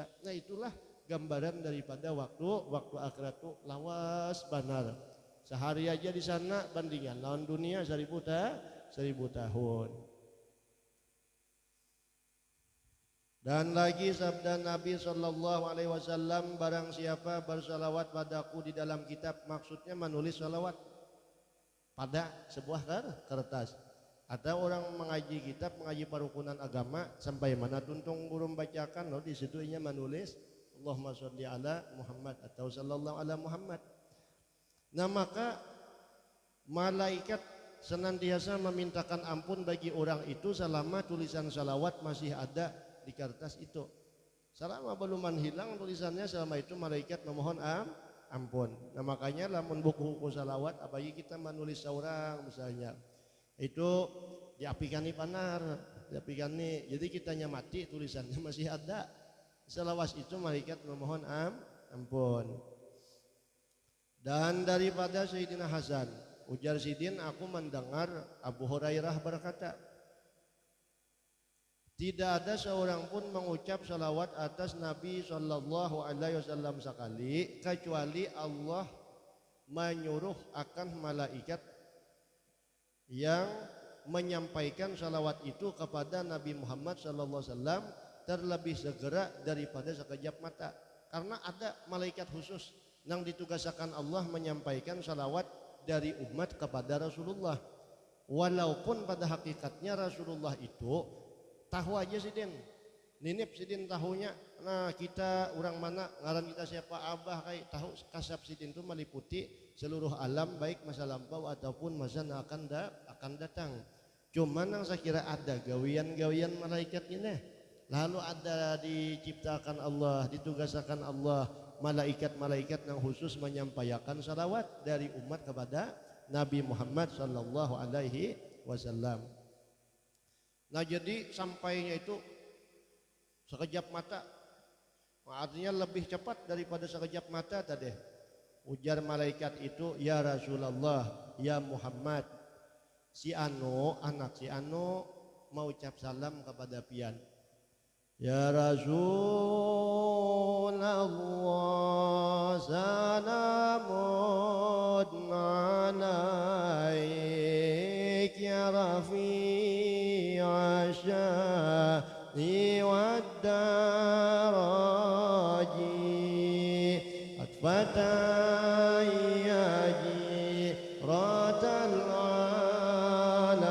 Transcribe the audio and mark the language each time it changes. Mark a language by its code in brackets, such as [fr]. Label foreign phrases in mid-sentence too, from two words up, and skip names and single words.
[bjn] Nah itulah gambaran daripada waktu akhirat itu lawas benar. Sehari aja di sana bandingan lawan dunia 1000 tahun. [id] Dan lagi sabda Nabi [ar] صلى الله عليه وسلم, [id] barang siapa bersalawat padaku di dalam kitab, maksudnya menulis salawat pada sebuah kertas. [bjn] Atau orang mengaji kitab, mengaji parukunan agama sampai mana tuntung guru membacakan, di situ nya menulis [ar] اللهم صل على محمد [bjn] atau [ar] صلى الله على محمد. [id] Nah maka malaikat senantiasa memintakan ampun bagi orang itu selama tulisan salawat masih ada di kertas itu. Selama belum hilang tulisannya, selama itu malaikat memohon ampun. [bjn] Nah makanya lamun buku-buku salawat apalagi kita menulis seorang misalnya itu diapikani panar, diapikani. Jadi kitanya mati tulisannya masih ada. Selawas itu malaikat memohon ampun. [id] Dan daripada Sayyidina Hasan, ujar Sidin, aku mendengar Abu Hurairah berkata, tidak ada seorang pun mengucap salawat atas Nabi [ar] صلى الله عليه وسلم [id] sekali kecuali Allah menyuruh akan malaikat yang menyampaikan salawat itu kepada Nabi Muhammad [ar] صلى الله عليه وسلم [id] terlebih segera daripada sekejap mata. Karena ada malaikat khusus yang ditugaskan Allah menyampaikan salawat dari umat kepada Rasulullah. [bjn] Walaupun pada hakikatnya Rasulullah itu tahu aja sidin, ninip sidin tahunya. Nah kita orang mana ngaran kita siapa abah kayak tahu kasab sidin itu meliputi seluruh alam baik masa lampau ataupun masa yang akan datang. Cuman yang saya kira ada gawian-gawian malaikat ini. [id] Lalu ada diciptakan Allah, ditugaskan Allah malaikat-malaikat yang khusus menyampaikan salawat dari umat kepada Nabi Muhammad [ar] صلى الله عليه وسلم. [id] Nah jadi sampainya itu sekejap mata, artinya lebih cepat daripada sekejap mata tadi. [bjn] Ujar malaikat itu, [ar] يا رسول الله، يا محمد, [bjn] si Anu, anak si Anu mau ucap salam kepada pian. [ar] يا رسول الله، سلام عليك يا رفيع الشأن والدرجات atfatayyaji ratal